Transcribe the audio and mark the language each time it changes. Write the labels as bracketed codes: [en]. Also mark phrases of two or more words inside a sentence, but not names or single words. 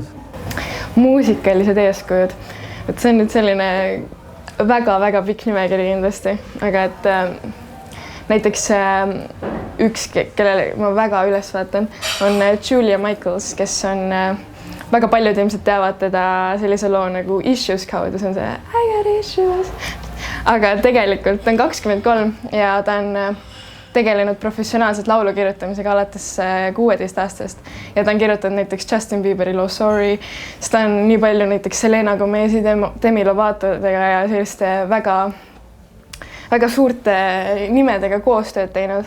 [et] Muusikalised eeskujud. Et see on nüüd selline väga-väga pikk nimekiri kindlasti, aga et näiteks üks, kellele ma väga üles vaatan, on Julia Michaels, kes on väga paljud ilmselt teavad teda sellise loo nagu Issues kaudu, see on see [en] I got issues. [et] Aga tegelikult ta on 23 ja ta on tegelenud professionaalselt laulu kirjutamisega alates 16 aastast ja ta on kirjutanud näiteks Justin Bieberi loo Sorry, siis ta on nii palju näiteks Selena Gomezi, Demi Lovatodega ja selliste väga suurte nimedega koostööd teinud.